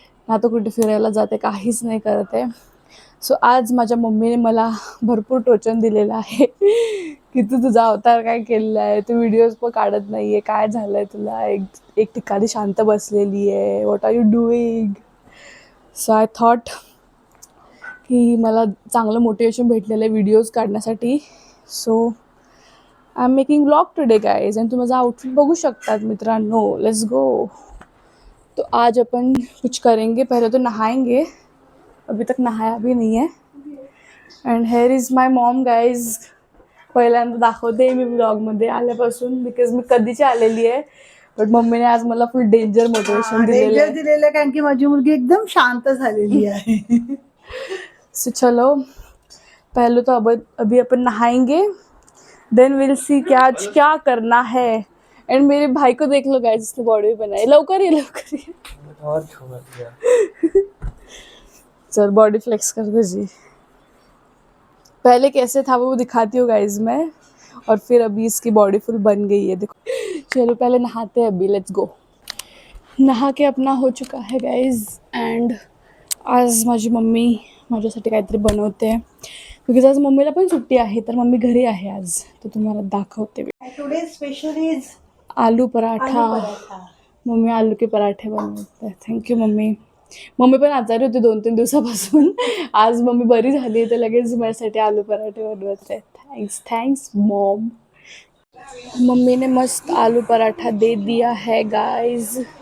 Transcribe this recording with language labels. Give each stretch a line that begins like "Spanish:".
Marathi: ना तर कुठे फिरायला जाते, काहीच नाही करत आहे. सो आज माझ्या मम्मीने मला भरपूर टोचन दिलेलं आहे की तू तुझा अवतार काय केलेला आहे, तू व्हिडिओज पण काढत नाही आहे, काय झालं आहे तुला, एक ठिकाणी शांत बसलेली आहे,
English: What are you doing. So I thought
Marathi: की मला चांगलं मोटिवेशन भेटलेलं आहे व्हिडिओज काढण्यासाठी.
English: So I am making vlog today guys.
Marathi: आणि तुम्ही माझा आउटफिट बघू शकतात मित्रांनो.
English: Let's go.
Hindi: तो आज अपन कुछ करेंगे. पहले तो नहाएंगे, अभी तक नहाया भी नहीं है.
English: And here is my mom guys.
Marathi: पहिल्यांदा दाखवते मी व्लॉगमध्ये आल्यापासून, बिकॉज मी कधीची आलेली आहे. बट मम्मीने आज मला फुल डेंजर मोटिवेशन दिलेलं कारण की माझी मुलगी एकदम शांत झालेली आहे.
Hindi: सो चलो, पहले तो अभी अपन नहाएंगे,
English: then will see
Hindi: कि आज क्या करना है. एंड मेरे भाई को देख लो गाइस, इसने बॉडी बनाई.
Marathi: लवकर ये, लवकर ये.
Hindi: और छोड़ दिया. चल बॉडी फ्लेक्स कर दे जी. पहले कैसे था वो दिखाती हूँ गाइज मैं. और फिर अभी इसकी बॉडी फुल बन गई है, देखो. चलो पहले नहाते हैं अभी.
English: Let's go.
Hindi: नहा के अपना हो चुका है गाइज.
Marathi: अँड आज माझी मम्मी माझ्यासाठी काहीतरी बनवते आहे, बिकॉज आज मम्मीला पण सुट्टी आहे. तर मम्मी घरी आहे आज, तर तुम्हाला दाखवते.
English: today special is
Marathi: aloo paratha. Mummy आलू के पराठे बनवते. Thank you mummy. मम्मी पण आजारी होती 2-3 दिवसापासून. आज मम्मी बरी झाली तर लगेच माझ्यासाठी आलू पराठे बनवते.
English: Thanks mom.
Hindi: मम्मी ने मस्त आलू पराठा दे दिया है गाइज.